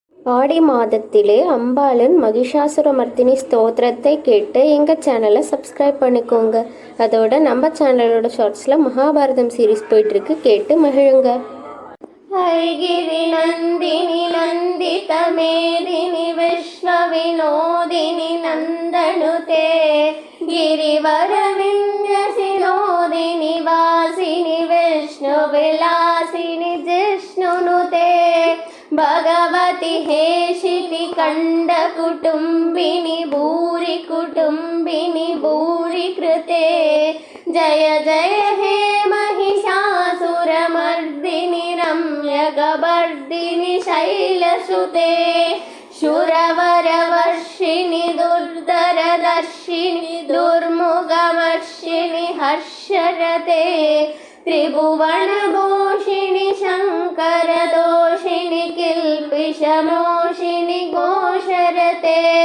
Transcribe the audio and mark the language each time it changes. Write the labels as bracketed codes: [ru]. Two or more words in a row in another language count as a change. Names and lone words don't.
[ta] ஆடி மாதத்திலே அம்பாளின் மகிஷாசுரமர்த்தினி ஸ்தோத்திரத்தை கேட்டு எங்கள் சேனலை சப்ஸ்கிரைப் பண்ணிக்கோங்க. அதோட நம்ம சேனலோட ஷார்ட்ஸில் மகாபாரதம் சீரீஸ் போயிட்டுருக்கு, கேட்டு மகிழுங்க. [sa] अयि गिरि नन्दिनि नन्दित मेदिनि विश्व विनोदिनि नन्दनुते गिरिवर ವಿನ್ಯಸಿನೋದಿನಿ ವಾಸಿನಿ ವಿಷ್ಣು ವಿಲಾಸಿನಿ ಜಿಷ್ಣುನುತೆ ಭಗವತಿ ಹೇಷಿತಿ ಕಂಡ ಕುಟುಂಬಿನಿ ಭೂರಿ ಕುಟುಂಬಿನಿ ಭೂರಿ ಕೃತೆ ಜಯ ಜಯ ಹೇ महिषासुरमर्दिनि रम्यकपर्दिनि शैलसुते शूरवरवर्षिणि दुर्धरदर्शिनि दुर्मुखमर्षिणि हर्षरते त्रिभुवनभूषिणि शङ्करदोषिणि किल्पिषमोषिणि घोषरते